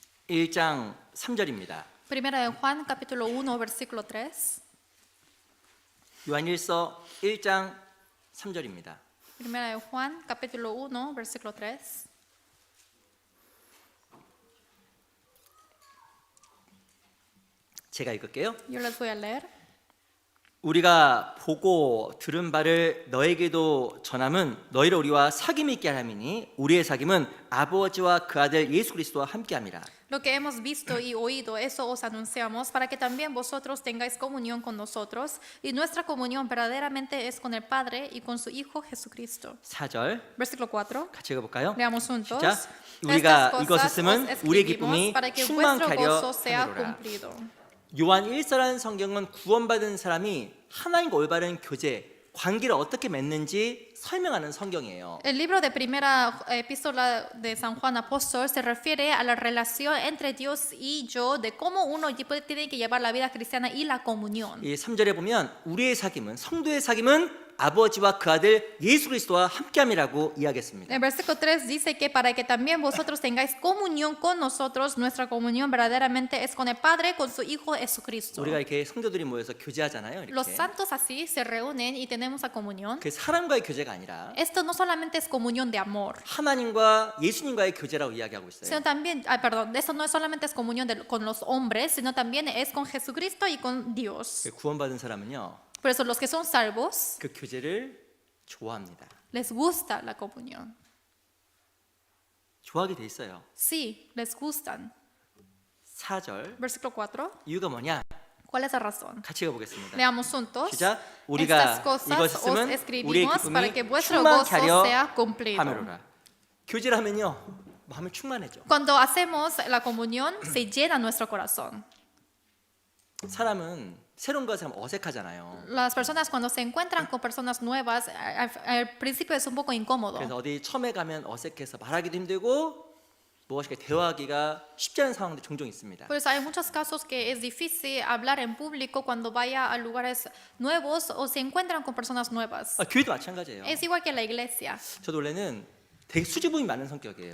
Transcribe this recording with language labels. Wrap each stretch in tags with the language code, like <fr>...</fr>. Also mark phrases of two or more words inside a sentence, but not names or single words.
<ko>1장 3절입니다.</ko> <es>Primera de Juan, capítulo 1, versículo 3.</es> <ko>요한일서 1장 3절입니다.</ko> <es>Primera de Juan, capítulo 1, versículo 3.</es> <ko>제가 읽을게요.</ko> <es>Yo les voy a leer.</es> <ko>우리가 보고 들은 바를 너에게도 전함은 너희를 우리와 사귐이 있게 함이니 우리의 사귐은 아버지와 그 아들 예수 그리스도와 함께함이라.</ko> <es>Lo que hemos visto y oído, eso os anunciamos, para que también vosotros tengáis comunión con nosotros, y nuestra comunión verdaderamente es con el Padre y con su Hijo Jesucristo.</es> <ko>4절</ko> <es>Versículo 4.</es> <ko>같이 읽어볼까요?</ko> <es>Leamos juntos.</es> <ko>시작.</ko> <es>Estas</es> <ko>우리가</ko> <es>cosas</es> <ko>이것을</ko> <es>os</es> <ko>쓰면 우리의</ko> <es>escribimos</es> <ko>기쁨이</ko> <es>para que</es> <ko>충만케</ko> <es>vuestro</es> <ko>하려</ko> <es>gozo sea</es> <ko>함이로라.</ko> <es>cumplido.</es> <ko>요한 1서라는 성경은 구원받은 사람이 하나님과 올바른 교제, 관계를 어떻게 맺는지 설명하는 성경이에요.</ko> <es>El libro de primera epístola de San Juan Apóstol se refiere a la relación entre Dios y yo, de cómo uno tiene que llevar la vida cristiana y la comunión.</es> <ko>이 3절에 보면 우리의 사귐은 성도의 사귐은 아버지와 그 아들 예수 그리스도와 함께함이라고 이야기했습니다.</ko> <es>El versículo 3 dice que para que también vosotros tengáis comunión con nosotros, nuestra comunión verdaderamente es con el Padre, con su Hijo Jesucristo.</es> <ko>우리가 이렇게 성도들이 모여서 교제하잖아요.</ko> <es>Los</es> <ko>이렇게.</ko> <es>santos así se reúnen y tenemos la comunión.</es> <ko>그 사람과의 교제가 아니라</ko> <es>Esto no solamente es comunión de amor,</es> <ko>하나님과 예수님과의 교제라고 이야기하고 있어요.</ko> <es>sino también, esto no solamente es comunión con los hombres, sino también es con Jesucristo y con Dios.</es> <ko>그 구원받은 사람은요.</ko> <es>Por eso los que son salvos</es> <ko>그 교제를 좋아합니다.</ko> <es>les gusta la comunión.</es> <ko>좋아하게 돼 있어요.</ko> <es>Sí, les gustan.</es> <ko>4절</ko> <es>Versículo 4.</es> <ko>이유가 뭐냐?</ko> <es>¿Cuál es la razón?</es> <ko>같이 읽어보겠습니다.</ko> <es>Leamos juntos.</es> <ko>시작.</ko> <es>Estas</es> <ko>우리가</ko> <es>cosas</es> <ko>이것을</ko> <es>os</es> <ko>쓰면 우리의</ko> <es>escribimos para que</es> <ko>기쁨이</ko> <es>vuestro</es> <ko>충만케</ko> <es>gozo</es> <ko>하려</ko> <es>sea cumplido.</es> <ko>함이로라. 교제를 하면요 마음이 충만해져.</ko> <es>Cuando hacemos la comunión, se llena nuestro corazón.</es> <ko>사람은 새로운 것을 하면 어색하잖아요.</ko> <es>Las personas cuando se encuentran con personas nuevas, al principio es un poco incómodo.</es> <ko>그래서 어디 처음에 가면 어색해서 말하기도 힘들고 무엇인가 대화하기가 쉽지 않은 상황도 종종 있습니다.</ko> <es>Por eso hay muchos casos que es difícil hablar en público cuando vaya a lugares nuevos o se encuentran con personas nuevas.</es> <ko>교회도 마찬가지예요.</ko> <es>Es igual que la iglesia.</es> <ko>저도 원래는 되게 수줍음이 많은 성격이에요.</ko>